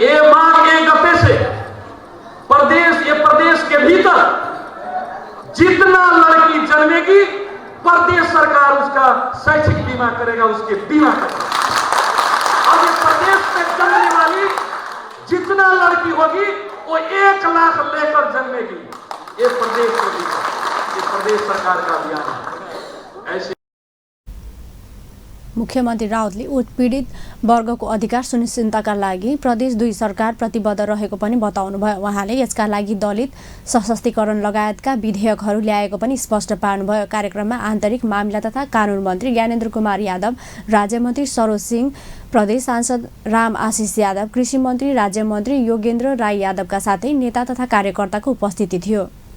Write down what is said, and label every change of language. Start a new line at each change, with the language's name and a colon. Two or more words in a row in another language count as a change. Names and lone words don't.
Hindi: ये मांग 1 गते से प्रदेश के भीतर जितना लड़की जन्मेगी प्रदेश सरकार उसका शैक्षिक बीमा करेगा, उसके बीमा करेगा। और ये प्रदेश में जन्मने वाली जितना लड़की होगी वो 1 लाख लेकर जन्मेगी। ये प्रदेश के भीतर ये प्रदेश सरकार का अभियान है। ऐसे
Nepali: मुख्यमन्त्री राउतले उत्पीडित वर्गको अधिकार सुनिश्चितका लागि प्रदेश 2 सरकार प्रतिबद्ध रहेको पनि बताउनुभयो। उहाँले यसका लागि दलित सशक्तिकरण लगायतका विधेयकहरू ल्याएको पनि स्पष्ट पार्नुभयो। कार्यक्रममा आन्तरिक मामिला तथा कानुन मन्त्री ज्ञानेन्द्र कुमार यादव, राज्यमन्त्री सरोज सिंह, प्रदेश सांसद राम आशिष यादव, कृषि मन्त्री राज्यमन्त्री योगेन्द्र राई यादवका साथै नेता तथा कार्यकर्ताको उपस्थिति थियो।